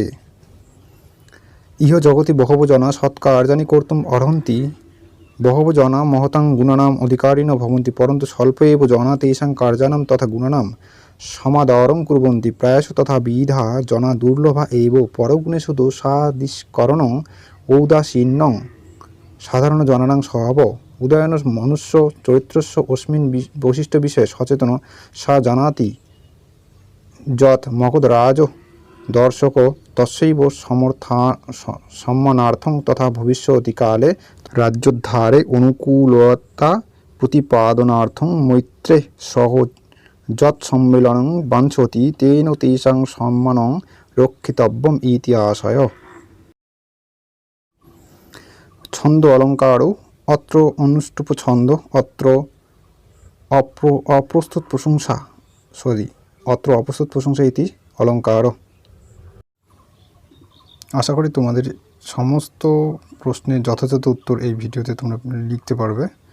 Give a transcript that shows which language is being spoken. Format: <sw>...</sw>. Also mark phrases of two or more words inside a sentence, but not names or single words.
<sa>ইহ জগতি বহব জনা সৎকার্যানি কর্তুম অর্হন্তি বহব জনা মহতাং গুণানাম অধিকারিণো ভবন্তি পরন্তু স্বল্প এব জনা তেষাং কার্যানাম তথা গুণানাম সমাদরং কুর্বন্তি প্রায়শ তথা বিধা জনা দুর্লভা এব পরগুণেষু দোষাদিষ্করণং ঔদাসীন্যং সাধারণ জনানাং স্বভাব উদয়ন মনুষ্য চরিত্রস্য অস্মিন বৈশিষ্ট্য বিষয়ে সচেতন সা জানাতি যৎ মগধরাজ দর্শক তস্যৈব সম্মানার্থং তথা ভবিষ্যতিকালে রাজ্যোদ্ধারে অনুকূলতা প্রতিপাদনার্থং মৈত্রে সহ যৎসম্মেলনং বাঞ্ছতি তেন তেষাং সম্মানং রক্ষিতব্যম ইতি আশয়। ছন্দ অলঙ্কারও অত্র অনুষ্টুপ ছন্দ অত্র অপ্রস্তুত প্রশংসা ইতি অলঙ্কার।</sa> <bn>আশা করি তোমাদের সমস্ত প্রশ্নের যথাযথ উত্তর এই ভিডিওতে তোমরা লিখতে পারবে।</bn>